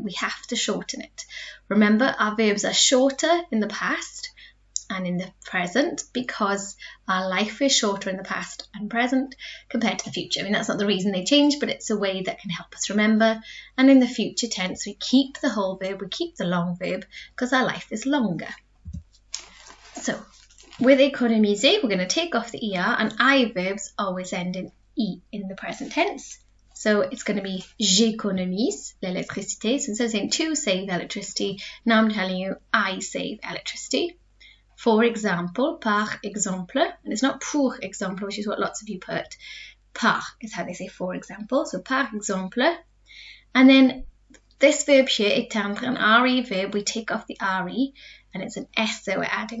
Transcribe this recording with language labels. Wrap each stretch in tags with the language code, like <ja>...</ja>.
<en>We have to shorten it. Remember, our verbs are shorter in the past and in the present because our life is shorter in the past and present compared to the future. I mean, that's not the reason they change, but it's a way that can help us remember. And in the future tense, we keep the whole verb, we keep the long verb because our life is longer. So with économiser, we're going to take off the ER, and I verbs always end in E in the present tense. So it's going to be</en> <fr>j'économise l'électricité.</fr> <en>So instead of saying to save electricity, now I'm telling you I save electricity. For example,</en> <fr>par exemple,</fr> <en>and it's not</en> <fr>pour exemple,</fr> <en>which is what lots of you put. Par is how they say for example. So</en> <fr>par exemple.</fr> <en>And then this verb here, éteindre, an RE verb, we take off the RE and it's an S that we're adding.</en>